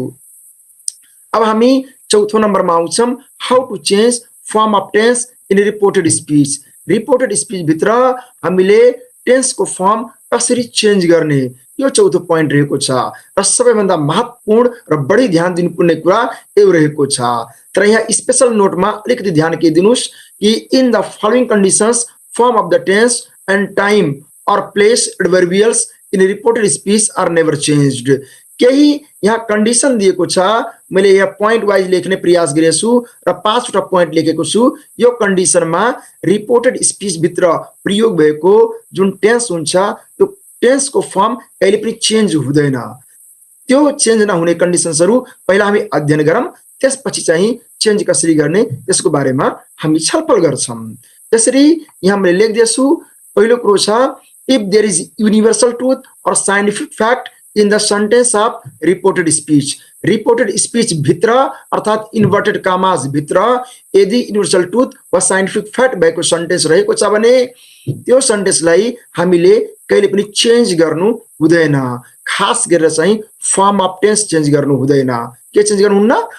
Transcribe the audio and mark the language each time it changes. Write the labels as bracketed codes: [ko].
[ne] अब हामी चौथो नम्बरमा आउँछौं, [en] How to change form of tense in reported speech. [ne] Reported speech भित्र हामीले टेन्सको फर्म कसरी चेन्ज गर्ने यो चौथो पोइन्ट रहेको छ र सबैभन्दा महत्त्वपूर्ण र बढी ध्यान दिनुपर्ने कुरा यो रहेको छ। तर यहाँ स्पेशल नोटमा अलिकति ध्यान के दिनुस् कि [en] In the following conditions form of the tense and time or place adverbials in reported speech are never changed. [ne] केही यहाँ कन्डिसन दिएको छ, मैले यहाँ पोइन्ट वाइज लेख्ने प्रयास गरेछु र 5वटा पोइन्ट लेखेको छु। यो कन्डिसनमा रिपोर्टेड स्पीच भित्र प्रयोग भएको जुन टेन्स हुन्छ त्यो टेन्सको फर्म कहिले पनि चेन्ज हुँदैन। त्यो चेन्ज नहुने कन्डिसन्सहरू पहिला हामी अध्ययन गरौँ, त्यसपछि चाहिँ चेन्ज कसरी गर्ने त्यसको बारेमा हामी छलफल गर्छौं। त्यसरी यहाँ मैले लेख्दैछु, पहिलो कुरो छ [en] if there is universal truth or scientific fact in the sentence of reported speech. [ne] Reported speech भित्र अर्थात इन्भर्टेड कामाज भित्र यदि युनिभर्सल ट्रुथ वा साइन्टिफिक फ्याक्ट भएको सेन्टेन्स रहेको छ भने त्यो सेन्टेन्सलाई हामीले कहिले पनि चेन्ज गर्नु हुँदैन। खास गरेर चाहिँ फर्म अफ टेन्स चेन्ज गर्नु हुँदैन। के चेन्ज गर्नुहुन्न?